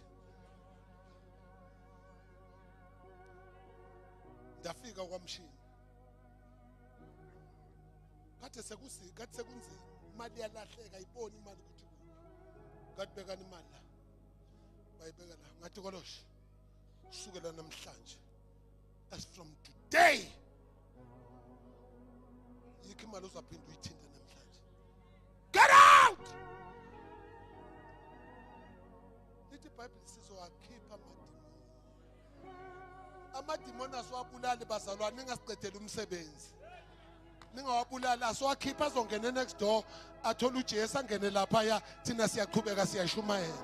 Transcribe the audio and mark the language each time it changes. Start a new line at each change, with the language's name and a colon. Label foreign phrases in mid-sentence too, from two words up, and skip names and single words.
Zulu: Ndafika kwamshini. Kade sekunzima. Imali yalahleka ayiboni imali ukuthi kade bekana imali la. Bayibeka la. Ngathi koloshi. Sukela namhlanje.
English: As from today.
Zulu: Yikho imali uzaphinda uyithinta namhlanje.
English: Get out!
Zulu: Lithi iBhayibheli sizowakhipha amadimoni asiwabulali bazalwane ningasiqedela umsebenzi. Ningawabulala asiwakhipha azongena
English: next door
Zulu: athola uJesu angene lapha ya thina siyaqhubeka siyashumayela.